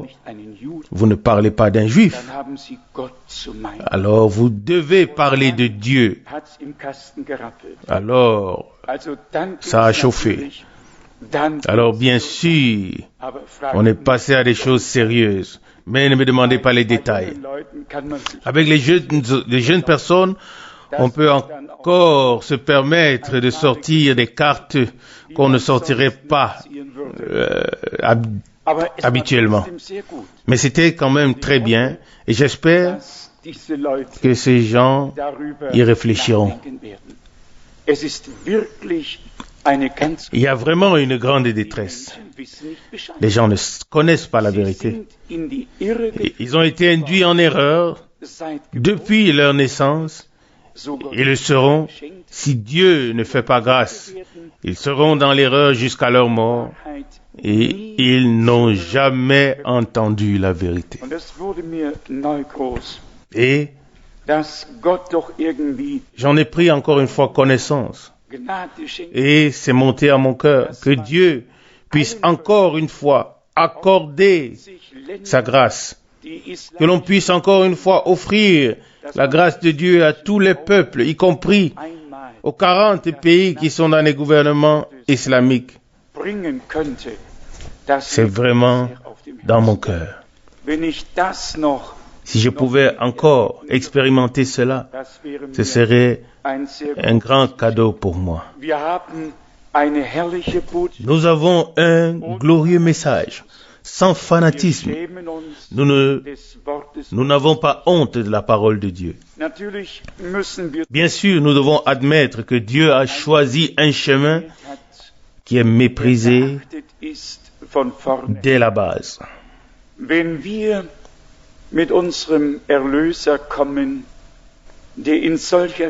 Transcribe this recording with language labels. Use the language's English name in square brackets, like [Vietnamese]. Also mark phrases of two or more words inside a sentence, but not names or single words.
[German] meinen Sie nicht einen Juden, [French] vous ne parlez pas d'un juif. [German] dann haben Sie Gott zu meinen. [French] Alors, vous devez parler de Dieu. [German] Hat's im Kasten gerappelt. [French] Alors, [German] Also dann [French] Ça a [German] ging's [French] chauffé. [German] natürlich, dann [French] alors [German] ging's [French] bien [German] so. [French] sûr, [German] Aber fragt [French] on est [German] mich, [French] passé à des choses sérieuses. Mais ne me demandez pas les [German] bei [French] détails. [German] jungen Leuten kann man sich [French] Avec les jeunes personnes, on peut encore se permettre de sortir des cartes qu'on ne sortirait pas [German] ziehen würde. Aber es [French] habituellement. [German] war trotzdem sehr gut, [French] Mais c'était quand même très bien et j'espère [German] dass diese Leute [French] que ces gens [German] darüber y réfléchiront. nachdenken werden. Es ist wirklich eine ganz [French] Il y a vraiment une grande détresse. [German] Menschen wissen nicht Bescheid. [French] Les gens ne connaissent pas la [German] Sie [French] vérité. [German] sind in die Irre [French] Et ils ont été induits en erreur [German] seit [French] depuis leur naissance [German] sogar [French] et le seront [German] geschenkt [French] si Dieu ne fait pas grâce. [German] werden, [French] Ils seront dans l'erreur jusqu'à leur mort [German] Wahrheit. [French] et ils n'ont jamais entendu la vérité. [German] Und es wurde mir neu groß, [French] Et [German] dass Gott doch irgendwie [French] j'en ai pris encore une fois connaissance. [German] Gnade schenkt, [French] Et c'est monté à mon cœur que Dieu puisse encore une fois accorder [German] sich Länder, [French] sa grâce. [German] die [French] Que l'on puisse encore une fois offrir la grâce de Dieu à tous les peuples, y compris [German] einmal [French] aux 40 pays qui sont dans les gouvernements islamiques. [German] bringen könnte, das [French] C'est [German] liegt [French] vraiment [German] sehr auf dem [French] dans mon [German] Herzen. [French] cœur. [German] Wenn ich das noch, [French] Si je pouvais encore expérimenter cela, [German] das wäre [French] ce [German] mir [French] serait [German] ein sehr [French] un [German] großes [French] grand cadeau pour moi. [German] Wir haben eine herrliche Botschaft. [French] Nous avons un glorieux message, sans [German] Wir [French] fanatisme. [German] schämen uns [French] Nous [German] des Wortes. [French] n'avons pas honte de la parole de Dieu. [German] Natürlich müssen wir [French] Bien sûr, nous devons admettre que Dieu a choisi un chemin [German] hat, [French] qui est méprisé [German] geachtet ist von vorne. [French] dès la base. [German] Wenn wir mit unserem Erlöser kommen, der in solcher